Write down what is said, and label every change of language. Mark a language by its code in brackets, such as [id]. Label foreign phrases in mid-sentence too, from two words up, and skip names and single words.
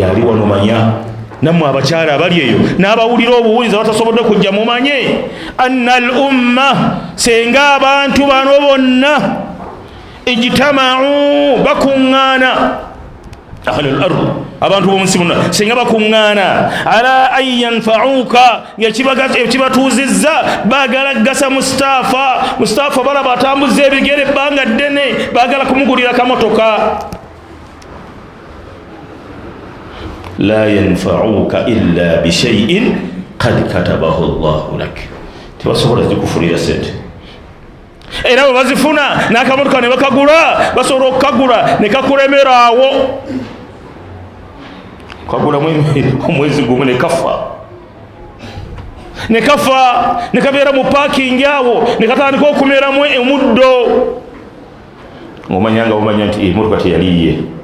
[lg] ali wano manya, nammwe abakyala abali eyo n'abawulira obuwuliza batasobodde kujja mumanye [ar] أن الأمة, [lg] senga abantu bano bonna ijtama'u bakuŋŋaana, [ar] أهل الأرض, [lg] abantu b'omunsi bonna senga bakuŋŋaana [ar] على أن ينفعك, [lg] ng'ekibatuuzizza baagala gasa Mustafa balaba atambuza ebigere ebbanga ddene baagala kumugulira kamotoka. [ar] لا ينفعك إلا بشيء قد كتبه الله لك, [lg] tebasobola zikufulira sente era bwe bazifuna n'akamotoka ne bakagula basobola okukagula ne kakulemera awo, kagula omwezi gumu ne kafa ne kabeera mu parking awo ne katandika okumeramu omuddo, ng'omanya nti emotoka teyaliye.